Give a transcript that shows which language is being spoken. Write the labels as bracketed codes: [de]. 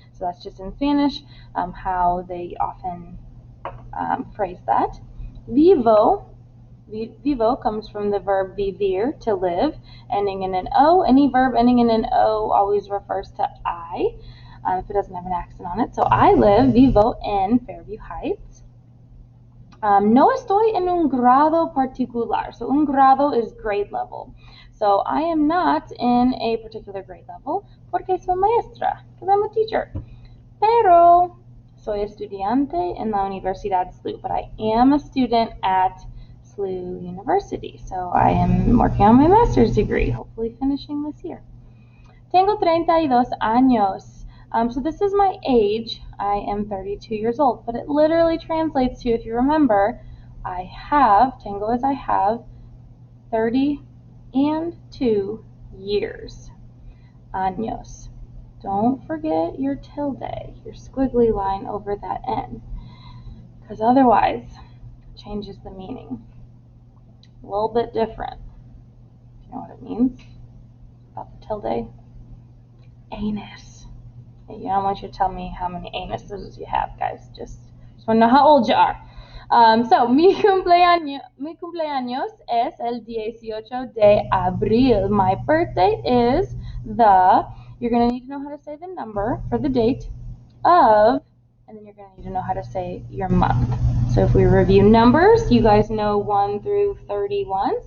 [en] So that's just in Spanish, how they often phrase that. Vivo. Vivo comes from the verb vivir, to live, ending in an O. Any verb ending in an O always refers to I. If it doesn't have an accent on it. So I [es] vivo en Fairview Heights. No estoy en un grado particular. [en] So [es] un grado [en] is grade level. So I am not in a particular grade level [es] porque soy maestra, [en] because I'm a teacher. [es] Pero soy estudiante en la Universidad SLU, [en] but I am a student at SLU University. So I am working on my master's degree, hopefully finishing this year. [es] Tengo 32 años. [en] So this is my age. I am 32 years old, but it literally translates to, if you remember, I have, tengo is I have, 32 years. Años. Don't forget your tilde, your squiggly line over that N, because otherwise it changes the meaning. A little bit different. Do you know what it means about the tilde? Anus. I don't want you to tell me how many anuses you have, guys. Just want to know how old you are. [es] So, mi cumpleaños es el 18 de abril. [en] My birthday is you're going to need to know how to say the number for the date of, and then you're going to need to know how to say your month. So if we review numbers, you guys know 1 through 31.